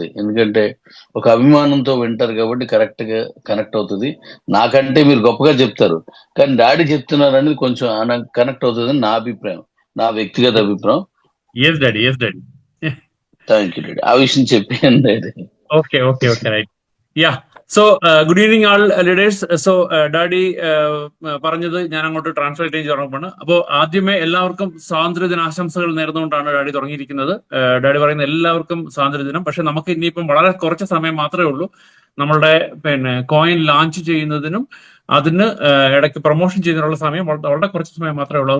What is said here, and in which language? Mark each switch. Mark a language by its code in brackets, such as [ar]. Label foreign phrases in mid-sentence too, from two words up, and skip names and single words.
[te] ఎందుకంటే ఒక అభిమానంతో వింటారు కాబట్టి కరెక్ట్ గా కనెక్ట్ అవుతుంది. నాకంటే మీరు గొప్పగా చెప్తారు, కానీ డాడీ చెప్తున్నారు అనేది కొంచెం కనెక్ట్ అవుతుంది నా అభిప్రాయం, నా వ్యక్తిగత అభిప్రాయం. [en] thank you daddy, [te] ఆ విషయం చెప్పాను డాడీ. [en] okay right. ya, so good evening all leaders. [ml] സോ ഡാഡി പറഞ്ഞത് ഞാൻ അങ്ങോട്ട് ട്രാൻസ്ലേറ്റ് ചെയ്ത് തുടങ്ങുകയാണ്. അപ്പോൾ ആദ്യമേ എല്ലാവർക്കും സ്വാതന്ത്ര്യ ദിനാശംസകൾ നേർന്നുകൊണ്ടാണ് ഡാഡി തുടങ്ങിയിരിക്കുന്നത്. ഡാഡി പറയുന്ന എല്ലാവർക്കും സ്വാതന്ത്ര്യദിനം. പക്ഷെ നമുക്ക് ഇനിയിപ്പം വളരെ കുറച്ച് സമയം മാത്രമേ ഉള്ളൂ നമ്മളുടെ [en] coin launch [ml] ചെയ്യുന്നതിനും അതിന് ഇടയ്ക്ക് പ്രൊമോഷൻ ചെയ്യുന്നതിനുള്ള സമയം വളരെ കുറച്ച് സമയം മാത്രമേ ഉള്ളൂ.